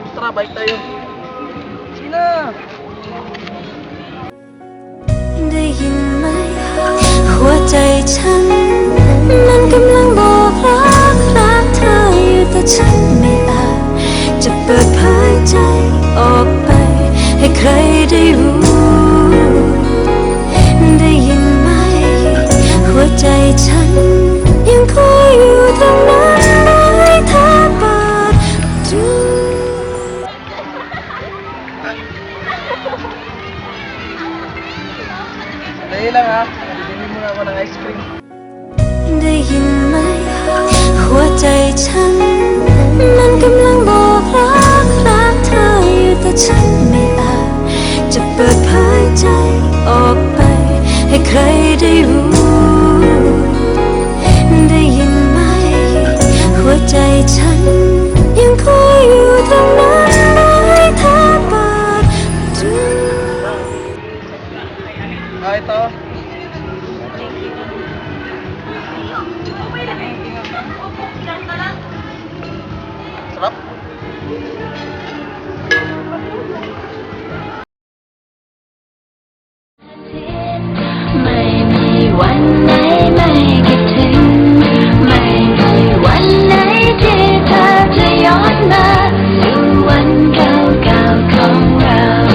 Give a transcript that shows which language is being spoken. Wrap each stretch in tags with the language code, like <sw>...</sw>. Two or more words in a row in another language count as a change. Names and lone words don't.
<tl>bike tayo. Sige na.</tl> <th>ได้ยินไหมหัวใจฉันมันกำลังบอกรักเธออยู่แต่ฉันไม่อาจจะเปิดเผยใจออกไปให้ใครได้รู้ได้ยินไหมหัวใจฉันยังคอยอยู่ตรงนั้นให้เธอเปิดดู</th> <tl>Dali lang ha. Bibili muna ako ng</tl> <en>ice cream.</en> <th>ได้ยินไหมหัวใจฉันมันกำลังบอกรักเธออยู่แต่ฉันไม่อาจจะเปิดเผยใจออกไปให้ใครได้รู้ได้ยินไหมหัวใจฉันยังคอยอยู่ตรงนั้นให้เธอเปิดดู</th> <tl>Ah, ito. Sarap.</tl> <th>ไม่มีวันไหนไม่คิดถึงไม่มีวันไหนที่เธอจะย้อนมาสู่วันเก่าๆของเรา</th>